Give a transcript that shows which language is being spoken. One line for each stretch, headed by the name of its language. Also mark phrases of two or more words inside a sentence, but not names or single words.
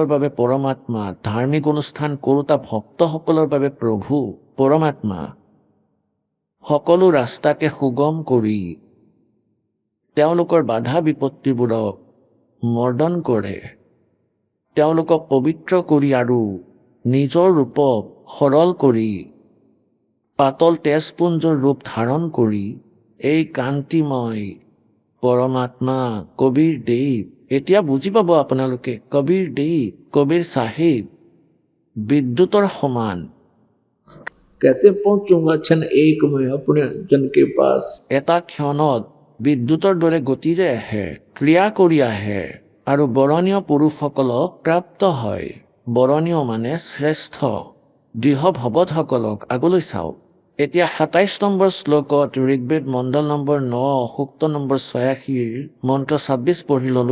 Assamese: বাবে পৰমাত্মা, ধাৰ্মিক অনুষ্ঠান কৰোঁতা ভক্তসকলৰ বাবে প্ৰভু পৰমাত্মা, সকলো ৰাস্তাকে সুগম কৰি তেওঁলোকৰ বাধা বিপত্তিবোৰক মৰ্দন কৰে, তেওঁলোকক পবিত্ৰ কৰি আৰু নিজৰ ৰূপক সৰল কৰি পাতল তেজপুঞ্জৰ ৰূপ ধাৰণ কৰি এই কান্তিময় পৰমাত্মা কবিৰ দেৱ। এতিয়া বুজি পাব আপোনালোকে, কবিৰ দেৱ, কবিৰ চাহেব বিদ্যুতৰ সমান।
Hindi: कहते पहुंचूंगा क्षण एक में अपने जन के पास।
Assamese: এটা ক্ষণত বিদ্যুতৰ দৰে গতিৰে আহে, ক্ৰিয়া কৰি আহে আৰু বৰণীয় পুৰুষসকলক প্ৰাপ্ত হয়। বৰণীয় মানে শ্ৰেষ্ঠ। দৃঢ় ভগতসকলক আগলৈ চাওক। এতিয়া ২৭ নম্বৰ শ্লোকত ঋগ্বেদ মণ্ডল নম্বৰ ৯ সূক্ত নম্বৰ ৮৬ মন্ত্ৰ ২৬ পঢ়ি ল'লো।